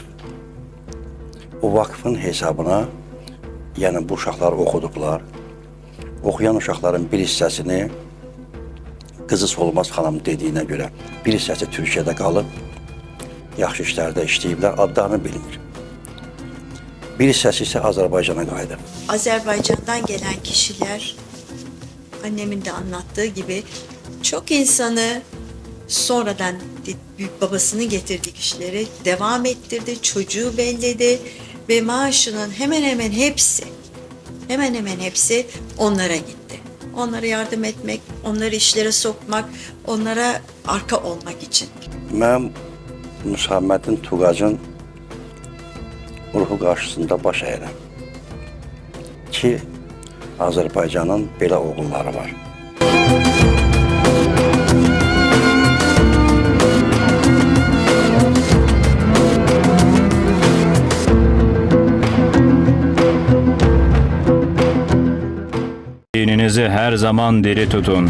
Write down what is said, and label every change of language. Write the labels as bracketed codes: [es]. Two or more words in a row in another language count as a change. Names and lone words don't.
[az] O vakıfın hesabına, yəni bu uşaqlar oxudublar. Oxuyan uşaqların bir hissəsini Qızı Solmaz xanım dediyinə görə bir hissəsi Türkiyədə qalıb, yaxşı işlərdə işləyiblər, adlarını bilmir. Bir hissəsi ise Azerbaycan'a qayıdıb. [tr] Azerbaycan'dan gelen kişiler, annemin de anlattığı gibi, çok insanı sonradan büyük babasını getirdiği kişileri devam ettirdi, çocuğu belledi ve maaşının hemen hemen hepsi onlara gitti. Onlara yardım etmek, onları işlere sokmak, onlara arka olmak için. [az] Mən Müsammədin Tuğacın ruhu qarşısında baş əyirəm ki, Azərbaycanın belə oğulları var. [tr] Dininizi her zaman diri tutun.